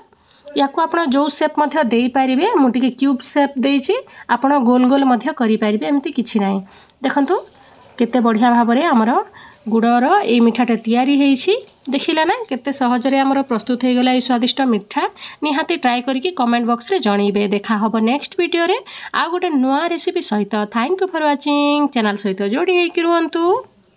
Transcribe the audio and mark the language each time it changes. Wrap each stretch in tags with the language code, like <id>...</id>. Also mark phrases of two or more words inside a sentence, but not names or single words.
<or>ୟାକୁ ଆପଣ ଯୋ ଶେପ ମଧ୍ୟ ଦେଇ ପାରିବେ। ମୁଁ ଟିକେ କ୍ୟୁବ ଶେପ ଦେଇଛି, ଆପଣ ଗୋଲ ଗୋଲ ମଧ୍ୟ କରି ପାରିବେ, ଏମିତି କିଛି ନାହିଁ। ଦେଖନ୍ତୁ କେତେ ବଢ଼ିଆ ଭାବରେ ଆମର ଗୁଡ଼ର ଏ ମିଠାଟା ତିଆରି ହୋଇଛି। ଦେଖିଲେ ନା କେତେ ସହଜ ରେ ଆମର ପ୍ରସ୍ତୁତ ହୋଇ ଗଲା ଏ ସ୍ୱାଦିଷ୍ଟ ମିଠା। ନିହାତି ଟ୍ରାଏ କରିକେ</or> <en>comment box</en> <or>ରେ ଜଣାଇବେ। ଦେଖା ହେବ</or> <en>next video</en> <or>ରେ ଆଉ ଗୋଟେ ନୂଆ ରେସିପି ସହିତ।</or> <en>Thank you for watching.</en> <or>ଚ୍ୟାନେଲ ସହିତ ଯୋଡ଼ି ହୋଇକି ରୁହନ୍ତୁ।</or>